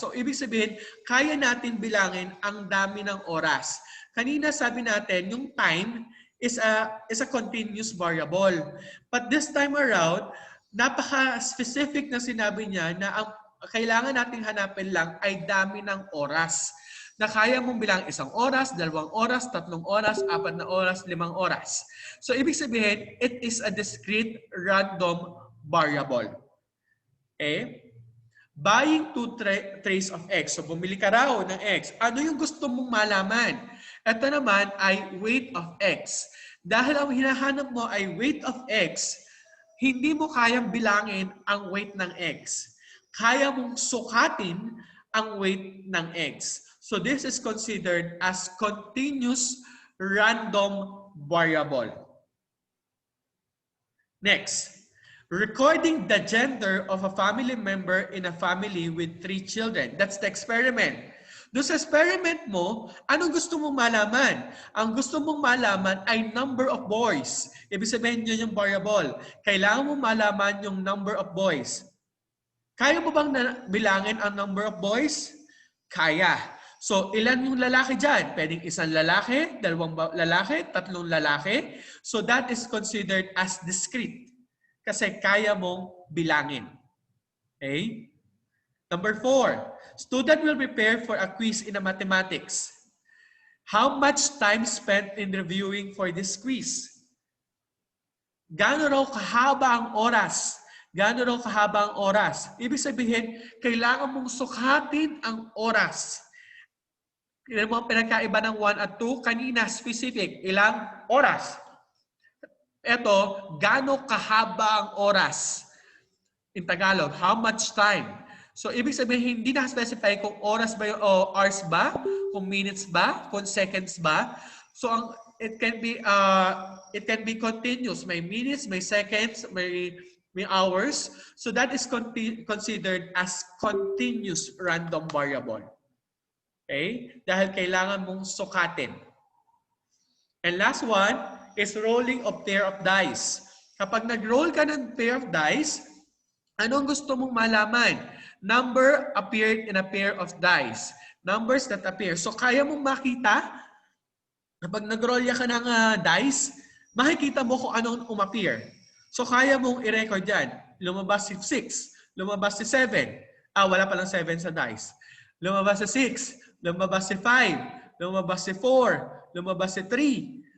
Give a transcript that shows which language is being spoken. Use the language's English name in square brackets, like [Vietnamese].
[Filipino] So, ibig sabihin, kaya natin bilangin ang dami ng oras. Kanina sabi natin, yung [English] time is a continuous variable. But this time around, [Filipino] napaka-specific na sinabi niya na ang kailangan nating hanapin lang ay dami ng oras. Na kaya mong bilang 1 oras, 2 oras, 3 oras, 4 na oras, 5 oras. [English] So, [Filipino] ibig sabihin, [English] it is a discrete random variable. Okay? Buying 2 trays of X. [Filipino] So, bumili ka raw ng X. Ano yung gusto mong malaman? Ito naman ay weight of X. Dahil ang hinahanap mo ay weight of X, hindi mo kayang bilangin ang weight ng X. Kaya mong sukatin ang weight ng X. [English] So this is considered as continuous random variable. Next, recording the gender of a family member in a family with 3 children. That's the experiment. [Filipino] Doon sa experiment mo, anong gusto mong malaman? Ang gusto mong malaman ay number of boys. Ibig sabihin yun yung variable. Kailangan mo malaman yung number of boys. Kaya mo bang bilangin ang number of boys? Kaya. So, ilan yung lalaki dyan? Pwedeng 1 lalaki, 2 lalaki, 3 lalaki. [English] So, that is considered as discrete. [Filipino] Kasi kaya mong bilangin. [English] Okay? Number 4, student will prepare for a quiz in a mathematics. How much time spent in reviewing for this quiz? [Filipino] Gaano raw kahaba ang oras? Gaano raw kahaba ang oras? Ibig sabihin, kailangan mong sukatin ang oras. Ilan mo ang pinagkaiba ng 1 at 2? Kanina, specific. Ilang oras? Ito, gaano kahaba ang oras? [English] In Tagalog, how much time? [Filipino] So, ibig sabihin, hindi na-specify kung oras ba o hours ba, kung minutes ba, kung seconds ba. [English] So, it can be continuous. [Filipino] May minutes, may seconds, may hours. [English] So, that is considered as continuous random variable. Okay? [Filipino] Dahil kailangan mong sukatin. [English] And last one is rolling of pair of dice. [Filipino] Kapag nag-roll ka ng pair of dice, anong gusto mong malaman? [English] Number appeared in a pair of dice. Numbers that appear. [Filipino] So, kaya mong makita, kapag nag-roll ka ng dice, makikita mo kung anong umappear. So, kaya mong i-record yan. Lumabas si 6, lumabas si 7. Wala palang 7 sa dice. Lumabas si 6, lumabas si 5, lumabas si 4, lumabas si 3.